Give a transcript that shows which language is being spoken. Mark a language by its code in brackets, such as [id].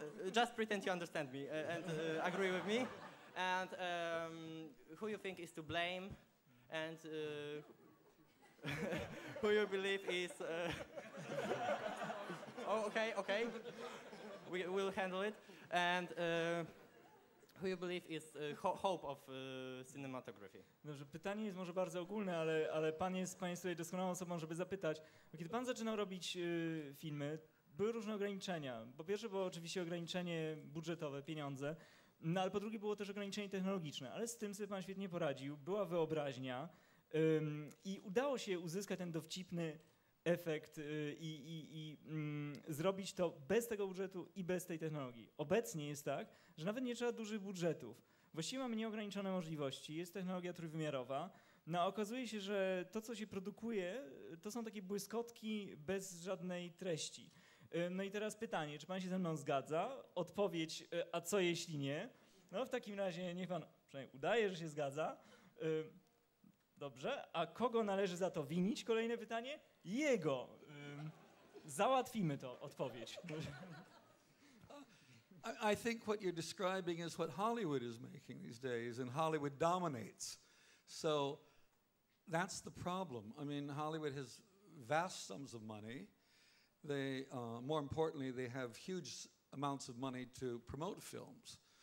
[en] Just pretend you understand me and agree with me. And who you think is to blame? And who you believe is? Okay. We will handle it. And who you believe is hope of cinematography? [pl] Dobrze, pytanie jest może bardzo ogólne, ale pan jest tutaj doskonałą osobą, żeby zapytać. Bo kiedy pan zaczynał robić filmy, były różne ograniczenia. Po pierwsze było oczywiście ograniczenie budżetowe, pieniądze, no ale po drugie było też ograniczenie technologiczne. Ale z tym sobie pan świetnie poradził, była wyobraźnia i udało się uzyskać ten dowcipny efekt i zrobić to bez tego budżetu i bez tej technologii. Obecnie jest tak, że nawet nie trzeba dużych budżetów. Właściwie mamy nieograniczone możliwości, jest technologia trójwymiarowa, no a okazuje się, że to, co się produkuje, to są takie błyskotki bez żadnej treści. No i teraz pytanie, czy pan się ze mną zgadza? Odpowiedź, a co jeśli nie? No w takim razie niech pan przynajmniej udaje, że się zgadza. Dobrze, a kogo należy za to winić? Kolejne pytanie. Jego. Załatwimy to, odpowiedź. [en] I think what you're describing is what Hollywood is making these days, and Hollywood dominates. So that's the problem. I mean, Hollywood has vast sums of money. They, more importantly, they have huge amounts of money to promote films.